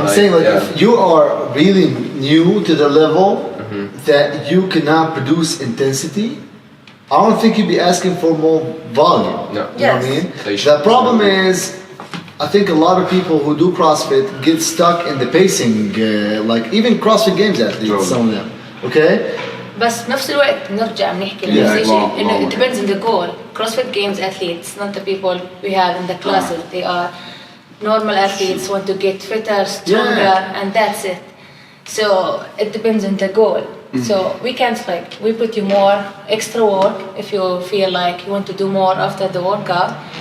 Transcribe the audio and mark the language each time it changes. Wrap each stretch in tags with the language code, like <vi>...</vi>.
<en>If you are really new to the level that you cannot produce intensity, I don't think you'd be asking for more volume. No. You know what I mean? The problem is, I think a lot of people who do CrossFit get stuck in the pacing, like even CrossFit Games athletes, some of them. Okay?</en> <ar>بس بنفس الوقت نرجع بنحكي لنفس الشيء إنه</ar> <en>it depends on the goal. CrossFit Games athletes, not the people we have in the classes. They are normal athletes, want to get fitter, stronger, and that's it. So it depends on the goal. So we can't we put you more extra work if you feel like you want to do more after the workout.</en>